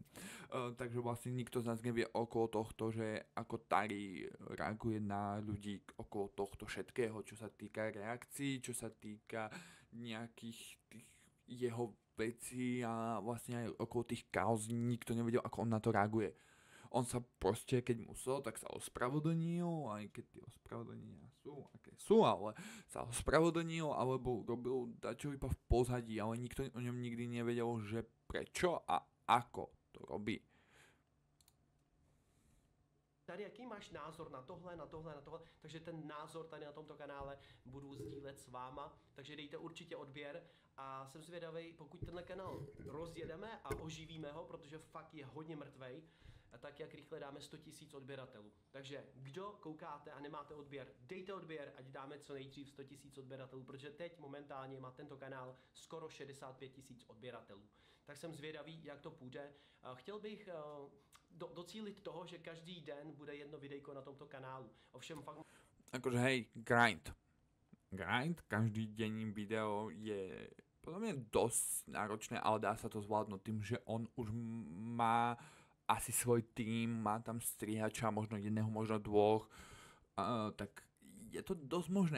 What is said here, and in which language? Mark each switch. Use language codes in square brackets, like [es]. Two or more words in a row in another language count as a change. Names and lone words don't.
[sk] Takže vlastne nikto z nás nevie okolo tohto, že ako Tari reaguje na ľudí okolo tohto všetkého, čo sa týka reakcií, čo sa týka nejakých tých jeho vecí a vlastne aj okolo tých kauz nikto nevedel, ako on na to reaguje. On sa proste, keď musel, tak sa ospravedlnil, aj keď tie ospravedlnenia sú, aké sú, ale sa ospravedlnil, alebo robil dačo iba v pozadí, ale nikto o ňom nikdy nevedel, že prečo a ako to robí. [cs] Tady jaký máš názor na tohle, takže ten názor tady na tomto kanále budu sdílet s váma, takže dejte určitě odběr a jsem zvědavý, pokud tenhle kanál rozjedeme a oživíme ho, protože fakt je hodně mrtvej, tak jak rychle dáme 100 000 odběratelů. Takže kdo koukáte a nemáte odběr, dejte odběr, ať dáme co nejdřív 100 000 odběratelů, protože teď momentálně má tento kanál skoro 65 000 odběratelů. Tak jsem zvědavý, jak to půjde. Chtěl bych docílit toho, že každý den bude jedno videjko na tomto kanálu. Ovšem fakt... [sk] Akože hej, grind, každý deň video je podľa mňa dosť náročné, ale dá sa to zvládnuť tým, že on už má asi svoj tým, má tam strihača, možno jedného, možno dvoch, tak je to dosť možné.